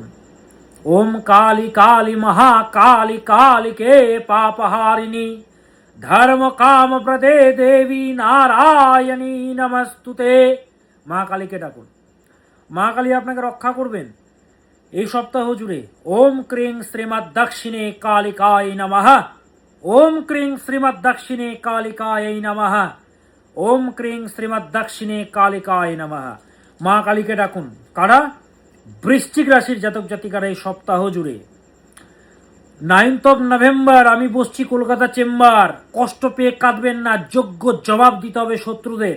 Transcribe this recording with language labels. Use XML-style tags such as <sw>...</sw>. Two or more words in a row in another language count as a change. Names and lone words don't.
<sa>ओम काली काली महाकाली कालीके पापहारिणी धर्म काम प्रदे देवी नारायणी नमस्तुते।</sa> <bn>মা কালীকে ডাকুন। মা কালী আপনাকে রক্ষা করবেন এই সপ্তাহ জুড়ে।</bn> <sa>ओम क्रिं श्रीमत् दक्षिणे कालिकाय नमः। ओम क्रिं श्रीमत् दक्षिणे कालिकाय नमः। ओम क्रिं श्रीमत् दक्षिणे कालिकाय नमः।</sa> <bn>মা কালীকে ডাকুন। কারা? বৃশ্চিক রাশির জাতক জাতিকারা এই সপ্তাহ জুড়ে।</bn> <en>9th of November</en> <bn>আমি বসছি কলকাতা চেম্বার। কষ্ট পেয়ে কাঁদবেন না, যোগ্য জবাব দিতে হবে শত্রুদের।</bn>